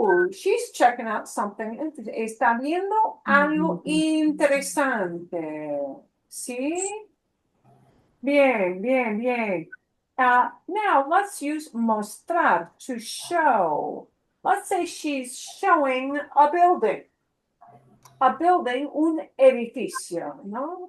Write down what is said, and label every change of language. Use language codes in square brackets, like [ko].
[en] She's checking out something. [es] Está viendo algo interesante. ¿Sí? Bien, bien, bien. [en] Now let's use mostrar to show. Let's say she's showing a building. A building, [es] un edificio, ¿no?